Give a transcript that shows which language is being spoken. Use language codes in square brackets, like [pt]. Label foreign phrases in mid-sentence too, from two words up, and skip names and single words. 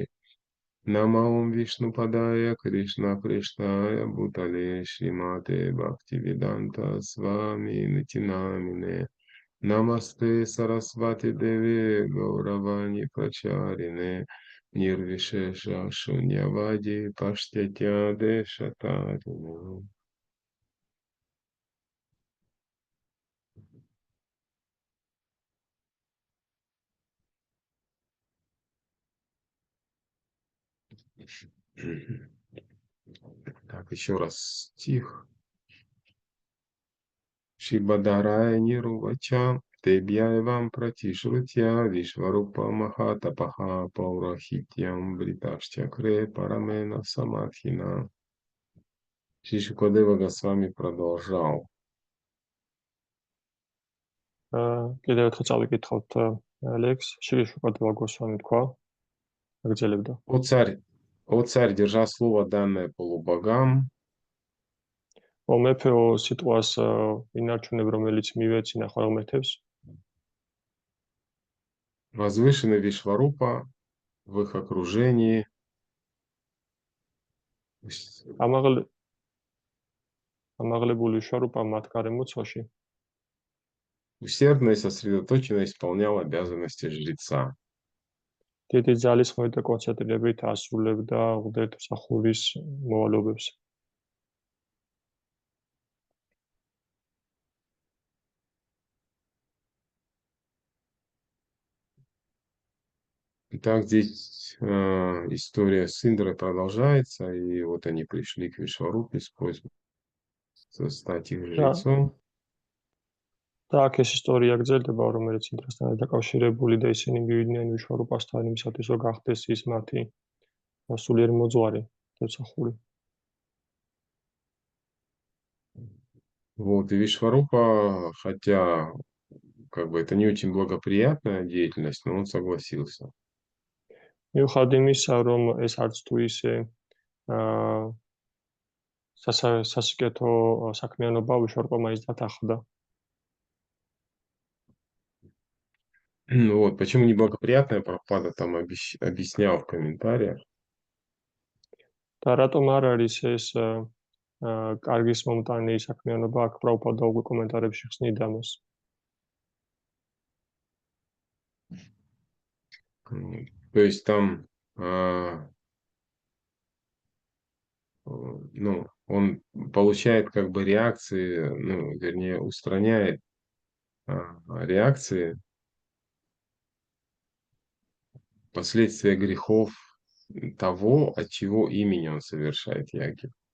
[sa] नमओं विष्णु पादाय, कृष्ण कृष्णाय, भूतले, श्रीमते भक्तिवेदान्त, स्वामी नितिनामिने. नमस्ते सरस्वती देवी गौरवाणी प्रचारिणे निर्विशेष शून्यवादि पाश्चात्य देशतारिणे. [ru] Так, еще раз стих. [sa] शिबादराय निरुवाच तेभ्यएवं प्रतिश्रुत्य विश्वरूप महातपः पौरहित्यं वृतश्चक्रे परमेण समाधिना. [ru] Шри Шукадева Госвами продолжал. [ka] კიდევ ერთხელ წავიკითხავთ ლექს. შრი შუკადევა გოსვამი თქვა, აგრძელებდა. [ru] О царь, держа слово данное полубогам, [ka] ო მეფეო სიტყვას ინარჩუნებ, რომელიც მივეცინა ხვალმეთებს, [ru] возвышенный Вишварупа в их окружении [ka] ამაღლებული შარუპა მათ გარემოცვაში [ru] усердно и сосредоточенно исполнял обязанности жреца. [ka] დიდი ძალისხმევით და კონცენტრირებით ასრულებდა ღვთისმსახურის მოვალეობებს. [ru] Итак, здесь история с Индрой продолжается, и вот они пришли к Вишварупе с просьбой стать их жрецом. [ka] და აქ ეს ისტორია გრძელდება, რომელიც ინდრასთან დაკავშირებული და ისინი მივიდნენ ვიშვარუპასთან იმისათვის, რომ გახდეს ის მათი სულიერი მოძღვარი, ღვთისმსახური. [ru] Вот, и Вишварупа, хотя как бы это не очень благоприятная деятельность, но он согласился. [ka] მიუხედავად იმისა, რომ ეს არც თუ ისე სასიკეთო საქმიანობა ვიშვარუპა მაინც დათანხმდა. [ru] Вот, почему неблагоприятная, Прабхупада там объяснял в комментариях. [ka] და რატომ არ არის ეს კარგის მომტანი საქმიანობა, აქ პრაბჰუპადა უკვე კომენტარებში ხსნიდა მას. [ru] То есть там, ну, он получает как бы реакции, ну, вернее, устраняет реакции, последствия грехов того, от чего имени он совершает яги.